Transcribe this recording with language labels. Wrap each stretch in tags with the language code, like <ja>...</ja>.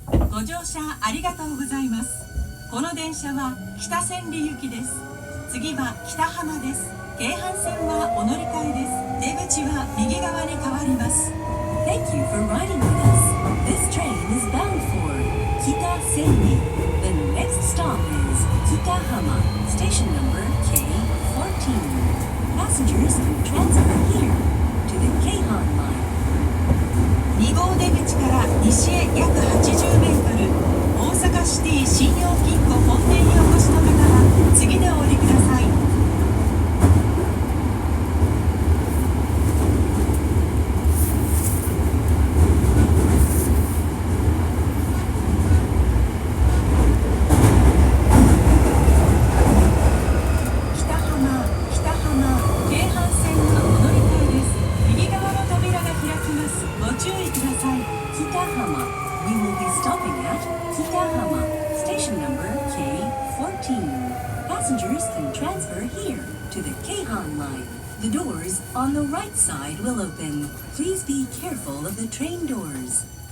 <ja>ご乗車ありがとうございます。この電車は北千里行きです。次は北浜です。京阪線はお乗り換えです。出口は右側に変わります。</ja> <en>Thank you for riding with us. This train is bound for Kita Senri. The next stop is Kitahama, station number K14. Passengers can transfer here to the Keihan line.</en> <ja>2号出口から西へ約80メートル、大阪シティ信用金庫本店にお越しの方は次でお降りください。北浜、京阪線のお乗り換えです。右側の扉が開きます。ご注意ください。</ja> <en>Kitahama. We will be stopping at Kitahama, station number K14. Passengers can transfer here to the Keihan line. The doors on the right side will open. Please be careful of the train doors.</en>